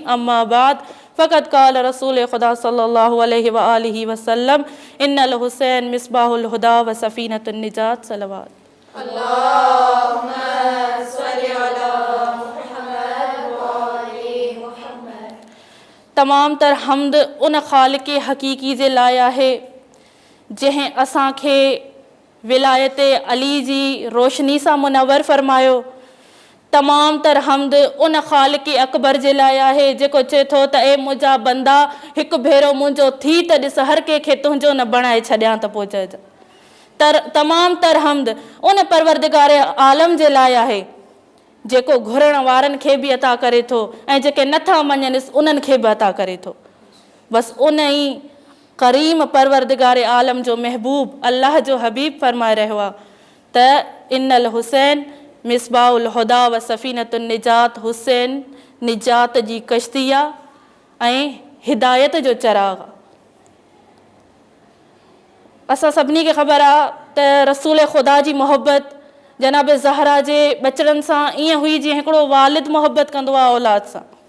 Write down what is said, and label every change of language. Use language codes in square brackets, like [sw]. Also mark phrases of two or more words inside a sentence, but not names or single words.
[ar] أما بعد فقد قال رسول خدا صلى الله عليه وآله وسلم إن الحسين مصباح الهدى وسفينة النجاة. صلوات. اللهم صل على محمد وآل محمد. [sd] तमाम तर हमद उन ख़ालिक़ हक़ीक़ी जे लाइ आहे जंहिं असांखे विलायत अली जी रोशनी सां मुनव्वर फ़रमायो। तमाम तर हमद उन ख़ालिक़ अकबर जे लाइ आहे जेको चए थो त ए मुंहिंजा बंदा हिकु भेरो मुंहिंजो थी त ॾिस हर कंहिंखे तुंहिंजो न बणाए छॾियां त पोइ चइजां। तमाम तर हमद उन परवरदिगार आलम जे लाइ आहे जेको घुरण वारनि खे बि अता करे थो ऐं जेके नथा मञनि उन्हनि खे बि अता करे थो। बसि उन ई करीम परवरदिगार आलम जो महबूब अल्लाह जो हबीब फरमाए रहियो आहे त [ar] إن الحسين مصباح الهدى وسفينة النجاة. [sd] हुसैन निजात जी कश्ती आहे ऐं हिदायत जो चराग। असां सभिनी खे ख़बर आहे त रसूल ख़ुदा जी मोहब्बत जनाब ज़हरा जे बचड़नि सां ईअं हुई जीअं हिकिड़ो वालिद मोहब्बत कंदो आहे औलाद सां।